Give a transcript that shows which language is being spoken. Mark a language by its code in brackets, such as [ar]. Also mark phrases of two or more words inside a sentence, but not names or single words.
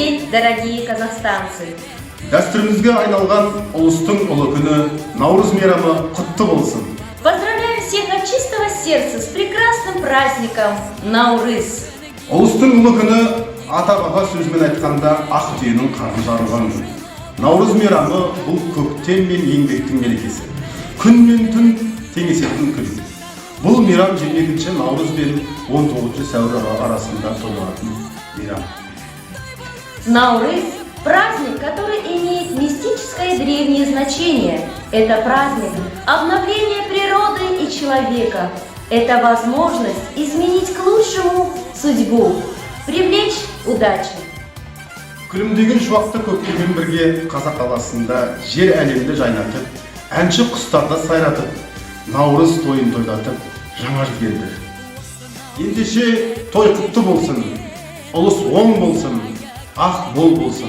[ru] дорогие казахстанцы! [kk] Дәстүрімізге айналған ұлыстың ұлы күні Наурыз мейрамы құтты болсын. [ru] Поздравляем всех от чистого сердца с прекрасным праздником Наурыз! [kk] Ұлыстың ұлы күні ата-баба сөзімен айтқанда ақ түйенің қарны жарылған күн. Наурыз мейрамы бұл көктем мен еңбектің мерекесі. Күн мен түн теңесетін күн. Бұл мейрам 22 наурыз бен 19 сәуір арасында тойланатын мейрам. Наурыз – [ru] праздник, который имеет мистическое древнее значение. Это праздник обновления природы и человека. Это возможность изменить к лучшему судьбу, привлечь удачу. [kk] Күлімдеген шуақты көктеммен бірге Қазақ даласында жер әлемді жайнатып, әнші құстарды сайратып, Наурыз тойын тойлатып, жаңа жыл келді. Ендеше той құтты болсын, ұлыс оң болсын, ақ бол болсын.